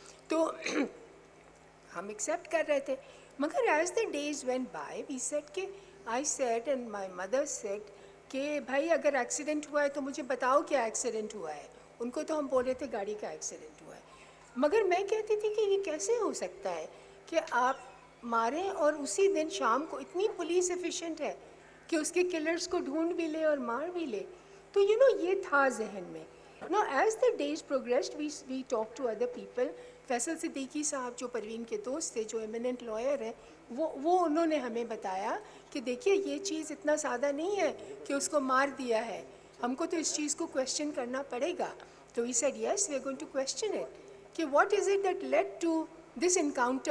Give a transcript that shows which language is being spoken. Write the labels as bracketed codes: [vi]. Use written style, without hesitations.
[ur] تو ہم ایکسیپٹ کر رہے تھے, مگر [en] as the days went by we said کہ I said and my mother said [ur] کہ بھائی اگر ایکسیڈنٹ ہوا ہے تو مجھے بتاؤ کیا ایکسیڈنٹ ہوا ہے. ان کو تو ہم بول رہے تھے گاڑی کا ایکسیڈنٹ ہوا ہے, مگر میں کہتی تھی کہ یہ کیسے ہو سکتا ہے کہ آپ ماریں اور اسی دن شام کو اتنی پولیس ایفیشینٹ ہے کہ اس کے کلرز کو ڈھونڈ بھی لے اور مار بھی لے. تو یو نو یہ تھا ذہن میں. [en] Now as the days progressed we talk to other people. [ur] Faisal Siddiqui صاحب جو پروین کے دوست تھے, جو ایمیننٹ لائر ہیں, وہ انہوں نے ہمیں بتایا کہ دیکھیے یہ چیز اتنا سادہ نہیں ہے کہ اس کو مار دیا ہے, ہم کو تو اس چیز کو کویسچن کرنا پڑے گا. [en] تو we said yes we are going to question it کہ what is it that lead to this encounter.